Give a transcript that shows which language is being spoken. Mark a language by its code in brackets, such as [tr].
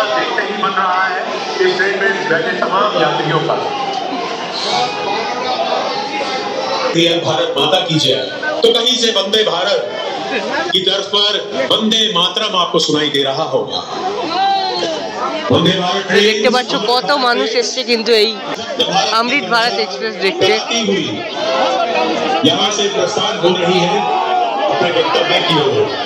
[hi] बैठे तमाम यात्रियों का भारत माता की जय। तो कहीं से वंदे भारत की तर्ज पर वंदे मातरम आपको सुनाई दे रहा होगा। वंदे भारत [bn] দেখতে পাচ্ছ কত মানুষ এসছে কিন্তু এই অমৃত ভারত এক্সপ্রেস দেখতে। [hi] यहाँ से प्रस्थान हो रही है अपने गंतव्य की ओर।